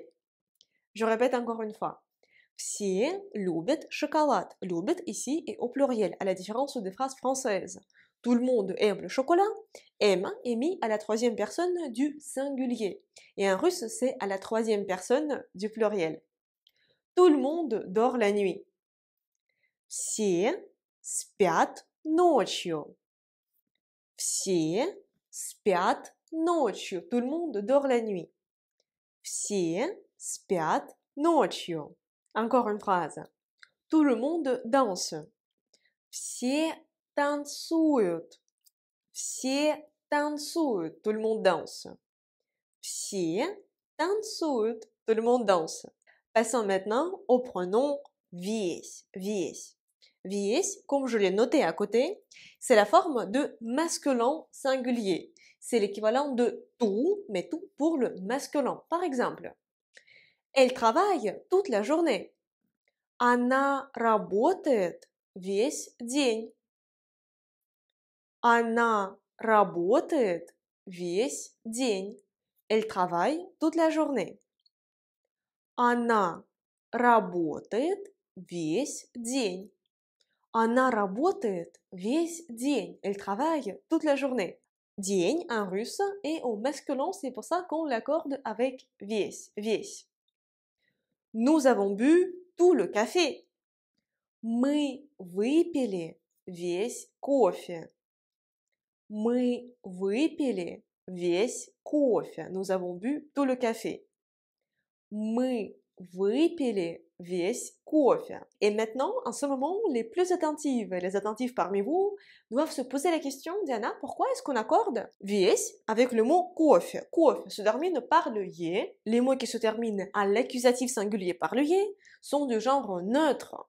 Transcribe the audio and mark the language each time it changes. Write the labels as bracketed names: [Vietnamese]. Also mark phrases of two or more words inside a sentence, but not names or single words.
[French] Je répète encore une fois. [Russian] Все любят шоколад. [French] Любят ici est au pluriel, à la différence des phrases françaises. Tout le monde aime le chocolat. Aime est mis à la troisième personne du singulier. Et en russe, c'est à la troisième personne du pluriel. Tout le monde dort la nuit. [Russian] Все спят ночью. Все спят ночью. [French] Tout le monde dort la nuit. [Russian] Все спят ночью. [French] Encore une phrase. Tout le monde danse. [Russian] Все танцуют. Все танцуют. [French] Tout le monde danse. [Russian] Все танцуют. [French] Tout le monde danse. Passons maintenant au pronom весь. Весь. Весь, comme je l'ai noté à côté, c'est la forme de masculin singulier. C'est l'équivalent de tout, mais tout pour le masculin. Par exemple, elle travaille toute la journée. [Russian] Она работает весь день. Она работает весь день. [French] Elle travaille toute la journée. [Russian] Она работает весь день. Она работает весь день. [French] Elle travaille toute la journée. День en russe est au masculin, c'est pour ça qu'on l'accorde avec весь, весь. Nous avons bu tout le café. [Russian] Мы выпили весь кофе. Мы выпили весь кофе. [French] Nous avons bu tout le café. [Russian] Мы выпили весь кофе. [French] Et maintenant, en ce moment, les plus attentifs et les attentifs parmi vous doivent se poser la question, Diana, pourquoi est-ce qu'on accorde весь avec le mot кофе? Кофе se termine par le yé. Les mots qui se terminent à l'accusatif singulier par le yé sont du genre neutre.